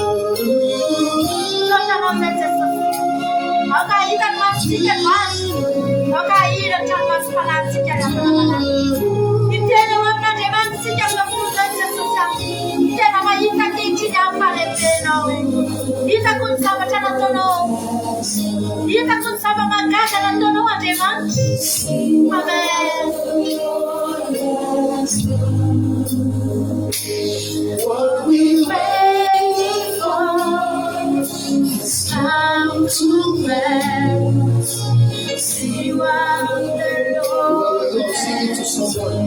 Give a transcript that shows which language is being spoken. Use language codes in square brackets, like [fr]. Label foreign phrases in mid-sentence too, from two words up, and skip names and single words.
[mg] Loatra anao izay Jesosy, ao ka hita ny masitsika androany, ao ka hiratra ny masom-panahitsika miteny eo amin'Andriamanitsika amin'izao izay Jesosy. Tena mahita ankehitriny amin'ny fahalehibenao, hitako ny zavatra nataonao, hitako ny zava-mahagaga nataonao Andriamanitra. Amen. [en] What we wait for is time to rest. See what the Lord has done.